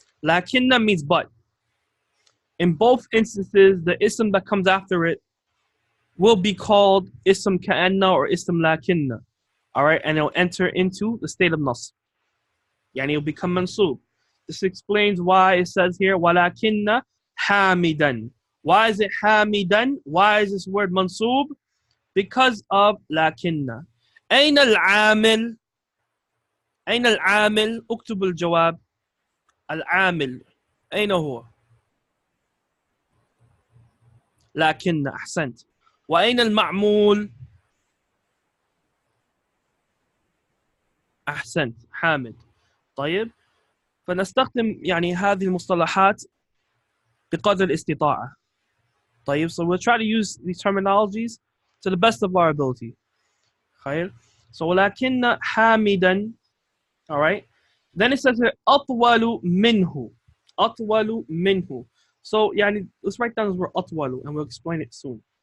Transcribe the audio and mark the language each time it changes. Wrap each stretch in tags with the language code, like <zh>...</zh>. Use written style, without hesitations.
<en>لكن means but. In both instances, the ism that comes after it will be called ism كأن or ism لكن. All right, and it'll enter into the state of nasb. Yani it'll become mansub. This explains why it says here</en> <ar>ولكن حامدا.</ar> <en>Why is it حامدا? Why is this word mansub? Because of لكن.</en> <ar>أين العامل؟ أين العامل؟ اكتب الجواب. العامل أين هو؟ لكن. أحسنت. وأين المعمول؟ أحسنت. حامد. طيب، فنستخدم يعني هذه المصطلحات بقدر الاستطاعة.</ar> <en>طيب, so we'll try to use these terminologies to the best of our ability.</en> <ar>خير.</ar> <en>So</en> <ar>ولكن حامدا,</ar> <en>all right. Then it says here</en> <ar>أطول منه. أطول منه.</ar> <en>So يعني let's write down this word أطول and we'll explain it soon.</en>